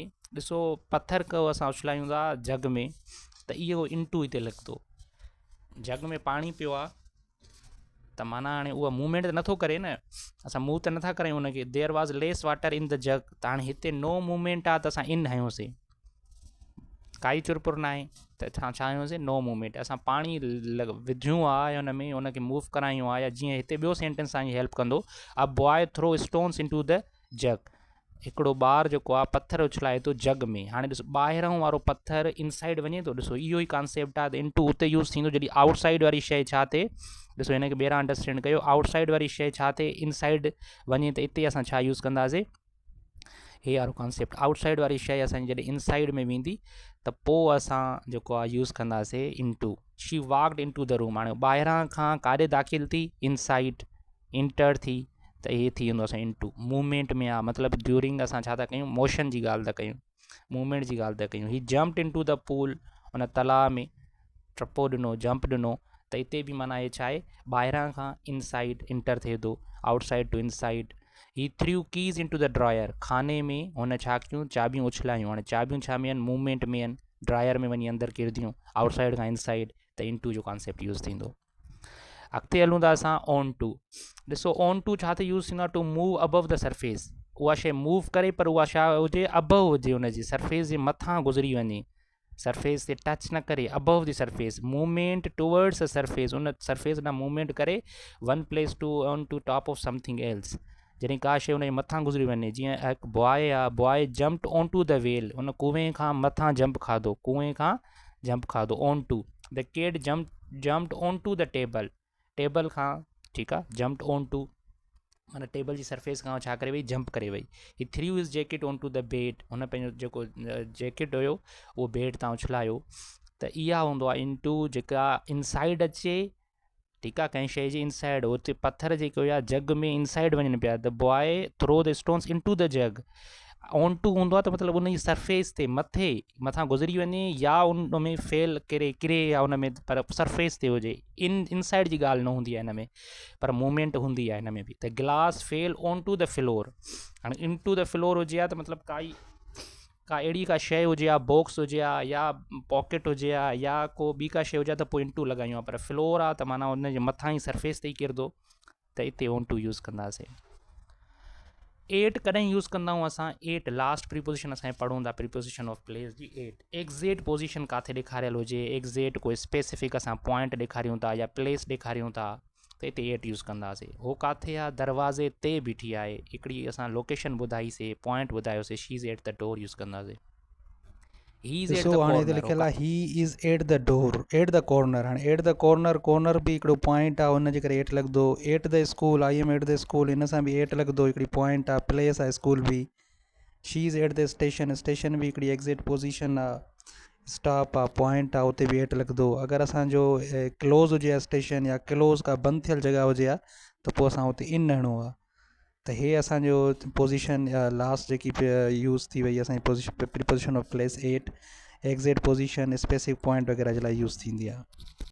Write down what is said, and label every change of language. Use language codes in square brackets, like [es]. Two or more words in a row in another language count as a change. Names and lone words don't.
[sd] ॾिसो पथर को असां उछलायूं था जग में, त इहो इनटू हिते लॻंदो। जग में पाणी पियो आहे त माना हाणे उहा मूवमेंट त नथो करे न, असां मूव त नथा करियूं उनखे। [en] There was less water in the jug, [sd] त हाणे हिते [en] no movement [sd] आहे त असां इन हयोसीं, काई चुरपुर न आहे, त असां छा आहियूंसीं, [en] no movement. [sd] असां पाणी विझूं आहे हुन में, हुनखे मूव करायूं आहे, या जीअं हिते ॿियो सेंटेंस तव्हांजी हेल्प कंदो, [en] a boy throw stones in to the jug, [sd] हिकिड़ो ॿार जेको आहे पथर उछलाए थो जग में। हाणे ॾिसो ॿाहिरां वारो पथर इनसाइड वञे थो, ॾिसो इहो ई कॉन्सेप्ट आहे। त इनटू उते यूज़ थींदो जॾहिं आउटसाइड वारी शइ छा थिए, ॾिसो हिनखे ॿेहरां अंडरस्टैंड कयो, आउटसाइड वारी शइ छा थिए, इनसाइड वञे, त इते असां छा यूज़ कंदासीं, हे वारो कॉन्सेप्ट। आउटसाइड वारी शइ असांजी जॾहिं इनसाइड में वेंदी त पोइ असां जेको आहे यूज़ कंदासीं इनटू। [en] she walked into the room, [sd] हाणे ॿाहिरां खां काॾे दाख़िल थी, [en] inside enter [sd] थी, त इहे थी वेंदो असां इनटू। मूवमेंट में आहे, मतिलबु ड्यूरिंग असां छा था कयूं, मोशन जी ॻाल्हि था कयूं, मूवमेंट जी ॻाल्हि था कयूं। [en] he jumped into the pool, [sd] हुन तलाउ में टपो ॾिनो, जंप ॾिनो, त हिते बि माना इहे छा आहे, ॿाहिरां खां [en] inside enter [sd] थिए थो, [en] outside to inside. he threw keys in to the drawer, [sd] खाने में हुन छा कयूं, चाबियूं उछलायूं। हाणे चाबियूं छा में आहिनि, मूवमेंट में आहिनि, ड्रायर में वञी अंदरि किरदियूं, आउटसाइड खां इनसाइड, त इनटू जो कॉन्सेप्ट यूज़ थींदो। अॻिते हलूं था असां [en] on to. [sd] ॾिसो [en] on to [sd] छा ते यूज़ थींदो आहे, [en] to move above the surface, [sd] उहा शइ मूव करे पर उहा छा हुजे, अबव हुजे, हुनजी सरफेस जे मथां गुज़री वञे, सरफेस ते टच न करे, [en] above the surface, movement towards the surface, [sd] उन सरफेस ॾांहुं मूवमेंट करे, [en] one place to on to top of something else, [sd] जॾहिं का शइ हुनजे मथां गुज़री वञे। जीअं हिकु बॉय आहे, [en] boy jumped on to the well, [sd] उन कुएं खां मथां जंप खाधो, कुएं खां जंप खाधो, [en] on to. the kid jumped on to the table, टेबल खां, [sd] ठीकु आहे, [en] jumped on to [sd] माना टेबल जी सरफेस खां छा करे वई, जंप करे वई। [en] he threw his jacket on to the bed, [sd] हुन पंहिंजो जेको जैकेट हुयो उहो बेड तां उछलायो। त इहा हूंदो आहे इनटू, जेका इनसाइड अचे, ठीकु आहे, कंहिं शइ जे इनसाइड, हुते पथर जेके हुया जग में इनसाइड वञनि पिया, [en] the boy threw the stones in to the jug. on to [sd] हूंदो आहे त मतिलबु उन जी सरफेस ते मथां गुज़री वञे, या उन में फेल किरे या उन में, पर सरफेस ते हुजे, इनसाइड जी ॻाल्हि न हूंदी आहे हिन में, पर मूवमेंट हूंदी आहे हिन में बि। त [en] glass fell on to the floor, [sd] हाणे [en] in to the floor [sd] हुजे आहे त मतिलबु का अहिड़ी का शइ हुजे आहे, बॉक्स हुजे आहे, या पॉकेट हुजे आहे, या को ॿी का शइ हुजे आहे, त पोइ इनटू लॻायूं आहे। पर फ्लोर आहे त माना हुन जे मथां ई सरफेस ते ई किरंदो, त हिते [en] on to [sd] यूज़ कंदासीं। एट कॾहिं यूज़ कंदा आहियूं असां, एट लास्ट प्रीपोजिशन असांखे पढ़ूं था, [en] preposition of place [sd] जी एट। [en] exact position [sd] किथे ॾेखारियल हुजे, एग्ज़ैक्ट कोई स्पेसिफिक असां पॉइंट ॾेखारियूं था या प्लेस ॾेखारियूं था, त हिते एट यूज़ कंदासीं। हो किथे आहे, दरवाज़े ते बीठी आहे, हिकिड़ी असां लोकेशन ॿुधाईसीं, पॉइंट ॿुधायोसीं, [en] she is at the door [sd] यूज़ कंदासीं। [en] he is at the [sd] ॾिसो हाणे हिते [en] कॉर्नर, [sd] लिखियलु आहे [en] he is at the door, at the corner. [sd] हाणे [en] at the corner [sd] बि हिकिड़ो पॉइंट आहे, हुनजे करे एट लॻंदो। [en] at the school, I am at the school, [sd] हिन सां बि एट लॻंदो, हिकिड़ी पॉइंट आहे, प्लेस आहे स्कूल बि। [en] she is at the station, [sd] स्टेशन बि हिकिड़ी [en] exact position [sd] आहे, स्टॉप आहे, पॉइंट आहे, उते बि एट लॻंदो। अगरि असांजो क्लोज़ हुजे आहे स्टेशन, या क्लोज़ का बंदि थियल जॻह हुजे आहे, त पोइ असां हुते इन हणिणो आहे। त हे असांजो पोजीशन लास्ट जेकी यूज़ थी वई असांजी [en] preposition of place at, exact position, specific point [sd] वग़ैरह जे लाइ यूज़ थींदी आहे।